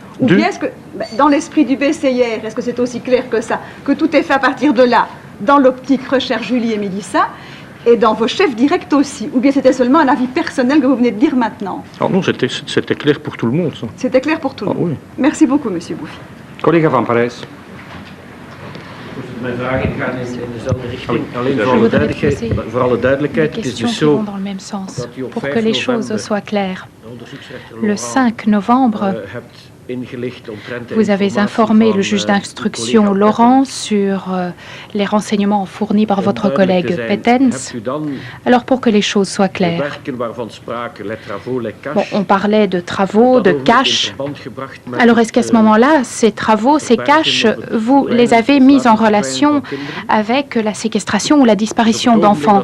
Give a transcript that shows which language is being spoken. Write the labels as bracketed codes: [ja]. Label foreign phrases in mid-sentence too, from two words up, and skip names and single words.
[fr] Ou bien est-ce que, dans l'esprit du BCR, est-ce que c'est aussi clair que ça, que tout est fait à partir de là, dans l'optique recherche Julie et Mélissa, et dans vos chefs directs aussi? Ou bien c'était seulement un avis personnel que vous venez de dire maintenant? Ah non, c'était clair pour tout le monde, ça. C'était clair pour tout le monde. Oui. Merci beaucoup, Monsieur Bouvy. [nl] Collega Van Parijs. Mijn vragen gaan in dezelfde richting. Alleen voor alle duidelijkheid, het is dus zo [fr] dans le même sens, [nl] dat u op [fr] pour [nl] 5 [fr] que les choses [nl] november [fr] soient claires. [nl] de onderzoeksrechter [fr] Le [nl] Laurent [fr] 5 novembre, [nl] hebt ingelicht omtrent de [fr] vous avez [nl] informatie [fr] informé [nl] van, [fr] le juge [nl] uw [fr] d'instruction [nl] collega [fr] Laurent sur les renseignements fournis par votre collègue Petens. Alors pour que les choses soient claires, bon, on parlait de travaux, de cash. Alors est-ce qu'à ce moment-là, ces travaux, ces caches, vous les avez mis en relation avec la séquestration ou la disparition d'enfants?